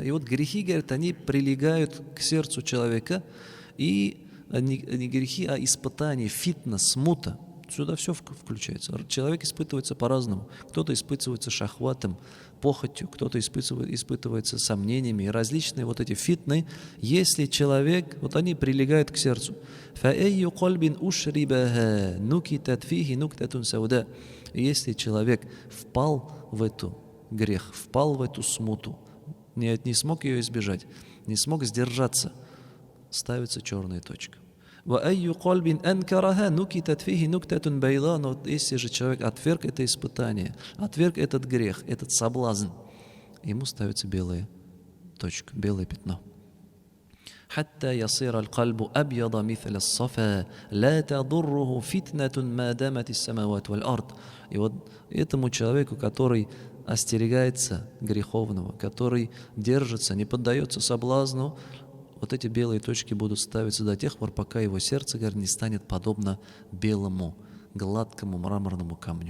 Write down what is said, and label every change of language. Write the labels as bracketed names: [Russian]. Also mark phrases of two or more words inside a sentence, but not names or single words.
[Russian] И вот грехи, говорят, они прилегают к сердцу человека, и не грехи, а испытания, фитна, смута. сюда все включается. Человек испытывается по-разному. Кто-то испытывается шахватом, похотью, кто-то испытывается сомнениями. И различные вот эти фитны, если человек, вот они прилегают к сердцу. [Arabic] فَأَيُّ قَلْبٍ أُشْرِبَهَا نُكِتَتْ فِيهِ نُكْتَةٌ سَوْدَاء. [Russian] И если человек впал в эту грех, впал в эту смуту, не смог ее избежать, не смог сдержаться, ставится черная точка. [Arabic] وَأَيُّ قَلْبٍ أَنْكَرَهَا نُكِتَتْ فِيهِ نُكْتَةٌ بَيْضَاء. [Russian] Но если же человек отверг это испытание, отверг этот грех, этот соблазн, ему ставится белая точка, белое пятно. [Arabic] حتى يصير القلب أبيض مثل الصفا لا تضره فتنة ما دامت السماوات والأرض. [Russian] И вот этому человеку, который остерегается греховного, который держится, не поддается соблазну, вот эти белые точки будут ставиться до тех пор, пока его сердце, говорит, не станет подобно белому, гладкому мраморному камню.